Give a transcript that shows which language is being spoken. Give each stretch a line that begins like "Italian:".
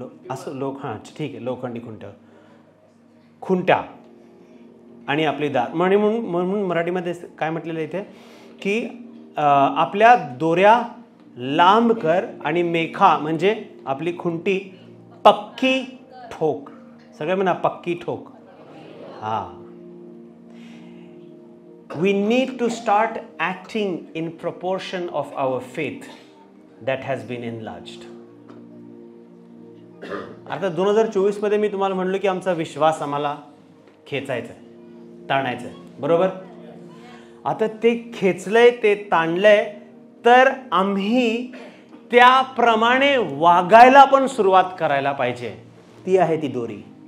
Marathi: असं ठीक आहे, लोखंडी खुंट्या आणि आपली दार. म्हणून मराठीमध्ये काय म्हटलेलं इथे की आपल्या दोऱ्या लांब कर आणि मेखा म्हणजे आपली खुंटी पक्की ठोक. सगळे म्हणा पक्की ठोक.
English: We need to start acting in proportion of our faith that has been enlarged.
Marathi: आता 2024 मध्ये मी तुम्हाला म्हणलो की आमचा विश्वास आम्हाला खेचायचा आहे, ताणायचा आहे, बरोबर? आता ते खेचलंय, ते ताणलंय, तर आम्ही त्याप्रमाणे वागायला पण सुरुवात करायला पाहिजे. ती आहे ती दोरी.